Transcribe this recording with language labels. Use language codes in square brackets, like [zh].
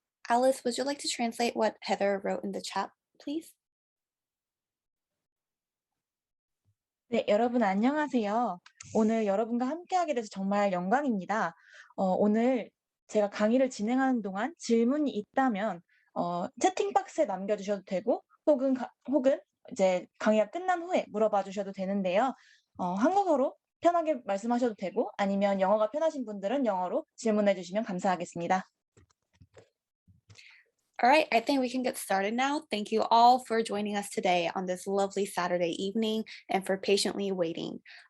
[en] Alice, would you like to translate what Heather wrote in the chat, please? [ko] 네, 여러분 안녕하세요. 오늘 여러분과 함께하게 돼서 정말 영광입니다. 오늘 제가 강의를 진행하는 동안 질문이 있다면 채팅 박스에 남겨주셔도 되고 혹은 이제 강의가 끝난 후에 물어봐 주셔도 되는데요. 한국어로 편하게 말씀하셔도 되고 아니면 영어가 편하신 분들은 영어로 질문해 주시면 감사하겠습니다. [en] All right, I think we can get started now. Thank you all for joining us today on this lovely Saturday evening and for patiently waiting.